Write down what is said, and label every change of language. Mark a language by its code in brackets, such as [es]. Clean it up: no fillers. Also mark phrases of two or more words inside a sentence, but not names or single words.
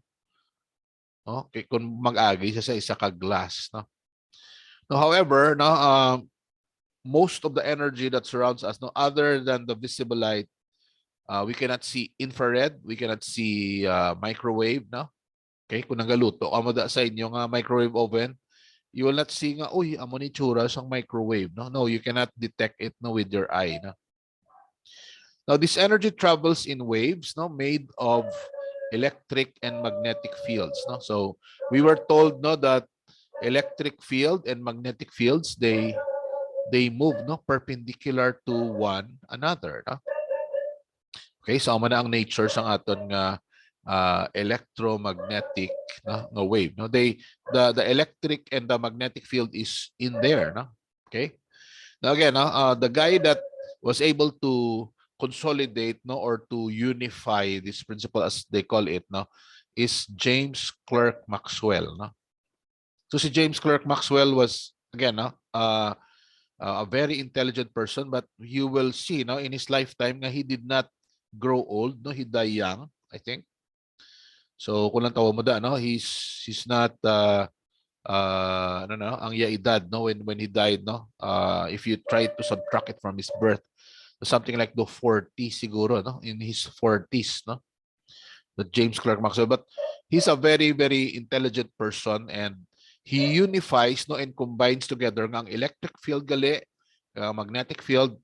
[hil] Okay, kung mag-agi siya sa isa ka glass, no? [en] No, however, no, most of the energy that surrounds us, no, other than the visible light, we cannot see infrared, we cannot see microwave, no? [hil] Okay, kung nagaluto amo da sa inyo nga [en] microwave oven, you will not see [hil] nga, uy, amo ni tsura sang microwave, no? [en] No, you cannot detect it, no, with your eye, no? Now this energy travels in waves, no, made of electric and magnetic fields, no? So we were told, no, that electric field and magnetic fields, they move, no, perpendicular to one another, no? [hil] Okay, so amo na ang nature sang aton nga electromagnetic, no wave, no? [en] The electric and the magnetic field is in there, no? Okay, now again, the guy that was able to consolidate, no, or to unify this principle, as they call it, no, is James Clerk Maxwell, no? So si James Clerk Maxwell was, again, no, a very intelligent person, but you will see, no, in his lifetime nga he did not grow old, no, he died young, I think. [hil] So kung lang tawo mo da, no, [en] he's not [hil] ano, no, ang iya edad, no, [en] when he died, no, if you try to subtract it from his birth, something like the 40s siguro, no, in his 40s, no, the James Clerk Maxwell. But he's a very, very intelligent person, and he unifies, no, and combines together ng electric field gali, magnetic field.